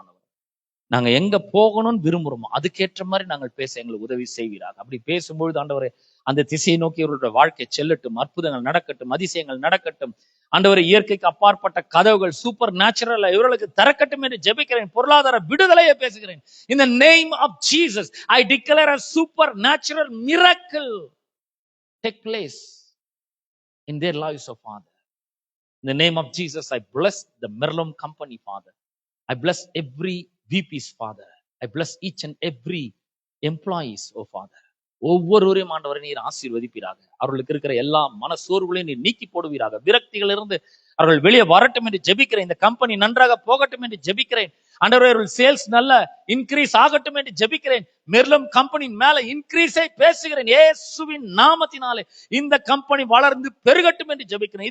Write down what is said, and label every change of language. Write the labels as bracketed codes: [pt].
[ta] ஆண்டவர் நாங்க எங்க போகணும்னு விரும்புறோமோ அதுக்கேற்ற மாதிரி நாங்கள் பேச எங்களுக்கு உதவி செய்வீராக. அப்படி பேசும்பொழுது ஆண்டவரே அந்த திசையை நோக்கி இவர்களுடைய வாழ்க்கை செல்லட்டும், அற்புதங்கள் நடக்கட்டும், அதிசயங்கள் நடக்கட்டும். ஆண்டவரே இயற்கைக்கு அப்பாற்பட்ட கதவுகள் [en] supernatural [ta] இவர்களுக்கு திறக்கட்டும் என்று ஜெபிக்கிறேன். பொருளாதார விடுதலையை பேசுகிறேன். [en] In the name of Jesus, I declare a supernatural miracle take place in their lives, oh Father. In the name of Jesus, I bless the Merlum company, Father. I bless every VPs, Father. I bless each and every employees, oh Father. [ta] ஒவ்வொருவரையும் ஆண்டவரை நீர் ஆசீர்வதிப்பீராக. அவர்களுக்கு இருக்கிற எல்லா மனசோர்வுகளையும் நீர் நீக்கி போடுவீராக. விரக்திகள் இருந்து அவர்கள் வெளியே வரட்டும் என்று ஜெபிக்கிறேன். இந்த கம்பெனி நன்றாக போகட்டும் என்று ஜெபிக்கிறேன். ஆண்டவரே அவர்கள் சேல்ஸ் நல்ல இன்க்ரீஸ் ஆகட்டும் என்று ஜெபிக்கிறேன். மெர்லம் கம்பெனி மேல இன்க்ரீஸை பேசுகிறேன். இயேசுவின் நாமத்தினாலே இந்த கம்பெனி வளர்ந்து பெருகட்டும் என்று ஜெபிக்கிறேன்.